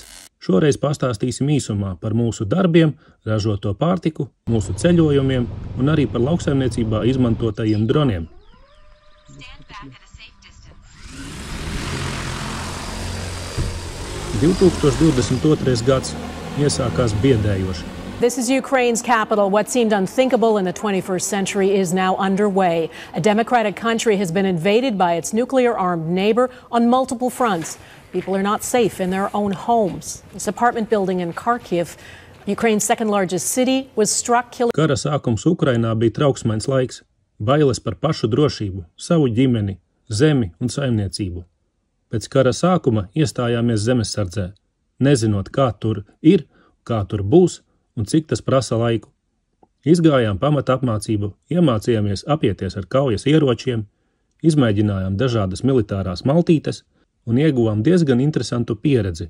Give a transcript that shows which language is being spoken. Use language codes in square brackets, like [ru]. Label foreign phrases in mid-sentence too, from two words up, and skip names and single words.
[lv] Šoreiz pastāstīsim īsumā par mūsu darbiem, ražoto pārtiku, mūsu ceļojumiem un arī par lauksaimniecībā izmantotajiem droniem. 2022. gads iesākās biedējoši. [en] This is Ukraine's capital. What seemed unthinkable in the 21st century is now underway. A democratic country has been invaded by its nuclear-armed neighbor on multiple fronts. People are not safe in their own homes. This apartment building in Kharkiv, Ukraine's second-largest city, was struck killing. [lv] Kara sākums Ukrainā bija trauksmains laiks. Bailes par pašu drošību, savu ģimeni, zemi un saimniecību. Pēc kara sākuma iestājāmies zemesardzē, nezinot, kā tur ir, kā tur būs un cik tas prasa laiku. Izgājām pamata apmācību, iemācījāmies apieties ar kaujas ieročiem, izmēģinājām dažādas militārās maltītes un ieguvām diezgan interesantu pieredzi.